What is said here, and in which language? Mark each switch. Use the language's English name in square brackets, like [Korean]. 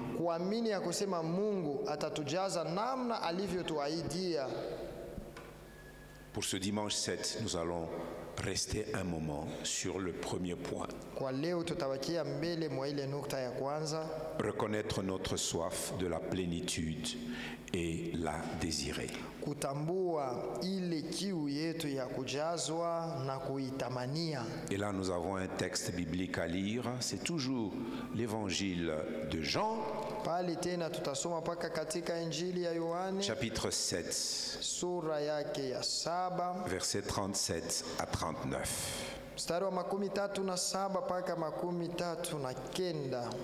[Swahili] Kuamini ya kusema Mungu atatujaza namna alivyotuahidia. [French] Pour ce dimanche 7, nous allons rester un moment sur le premier point. [Swahili] Kwa leo tutabakia mbele mwa ile nukta ya kwanza. [French] Reconnaître notre soif de la plénitude et la désirer. [Swahili] Kutambua ile kiu yetu ya kujazwa na kuitamania. [French] Et là nous avons un texte biblique à lire, c'est toujours l'évangile de Jean. [Swahili] Pale tena tutasoma paka katika Injili ya Yohane. [French] Chapitre 7. [Swahili] Sura yake ya 7. [French] Versets 37 à 39. [Swahili] Mstari wa 37 paka 39.